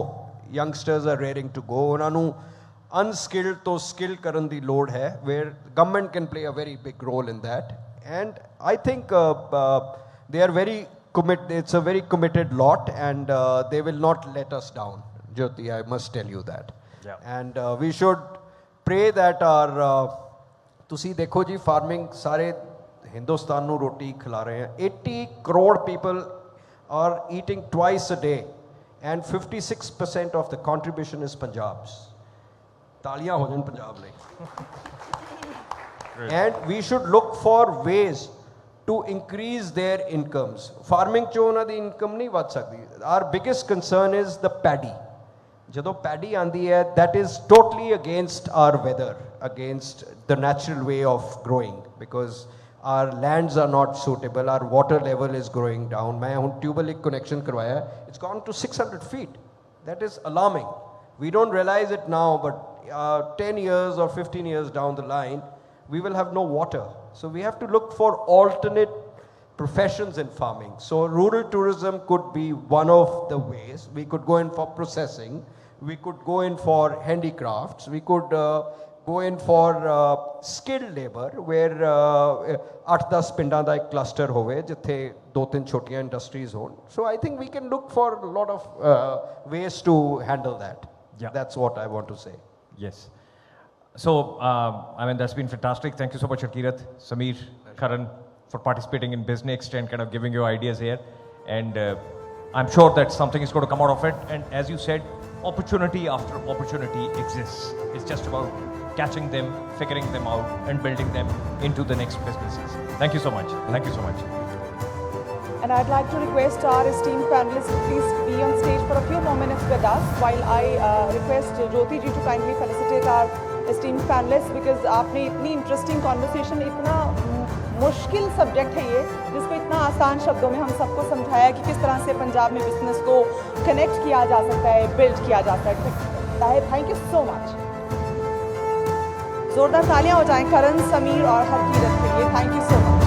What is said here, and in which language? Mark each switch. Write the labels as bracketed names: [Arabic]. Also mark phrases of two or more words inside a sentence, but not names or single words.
[English] Youngsters are raring to go. [Punjabi] Unhanu nu unskilled to skilled karan di load hai, [English] where government can play a very big role in that. And I think they are very committed. It's a very committed lot, and they will not let us down. Jyoti, I must tell you that. Yeah. And we should pray that our [Punjabi] ਤੁਸੀਂ ਦੇਖੋ ਜੀ farming ਸਾਰੇ ਹਿੰਦੁਸਤਾਨ ਨੂੰ ਰੋਟੀ ਖਿਲਾ ਰਹੇ ਹਨ. [English] 80 crore people are eating twice a day, and 56% of the contribution is Punjab's. [Punjabi] ਤਾਲੀਆਂ ਹੋ ਜਾਣ ਪੰਜਾਬ ਲਈ. [English] And we should look for ways to increase their incomes. [Punjabi] Farming ਚ ਉਹਨਾਂ ਦੀ income ਨਹੀਂ ਵੱਧ ਸਕਦੀ. [English] Our biggest concern is the paddy. [Punjabi] ਜਦੋਂ paddy ਆਂਦੀ ਹੈ, [English] that is totally against our weather, against the natural way of growing, because our lands are not suitable, our water level is growing down. [Hindi] मैं ਹੁਣ ट्यूबवेल एक connection करवाया, [English] it's gone to 600 feet. That is alarming. We don't realize it now, but 10 years or 15 years down the line, we will have no water. So we have to look for alternate professions in farming. So rural tourism could be one of the ways. We could go in for processing. We could go in for handicrafts. We could go in for skilled labor, where 8-10 [Punjabi] ਪਿੰਡਾਂ ਦਾ ਇੱਕ cluster ਹੋਵੇ ਜਿੱਥੇ 2-3 ਛੋਟੀਆਂ industries ਹੋਣ. [English] So I think we can look for a lot of ways to handle that. Yeah. That's what I want to say. Yes. So, I mean, that's been fantastic. Thank you so much, Harkirat, Sameer, Karan. for participating in Biznext and kind of giving your ideas here. And I'm sure that something is going to come out of it. And as you said, opportunity after opportunity exists. It's just about catching them, figuring them out, and building them into the next businesses. Thank you so much. Thank you so much. And I'd like to request our esteemed panelists to please be on stage for a few more minutes with us while I request Jyoti ji to kindly felicitate our esteemed panelists, because [Hindi] आपने इतनी [English] interesting conversation, [Hindi] इतना मुश्किल सब्जेक्ट है ये, जिसको इतना आसान शब्दों में हम सबको समझाया कि किस तरह से पंजाब में बिजनेस को कनेक्ट किया जा सकता है, बिल्ड किया जा सकता है. [English] Thank you so much. [Hindi] जोरदार तालियां हो जाएं करण, समीर और हरकीरत के लिए. [English] Thank you so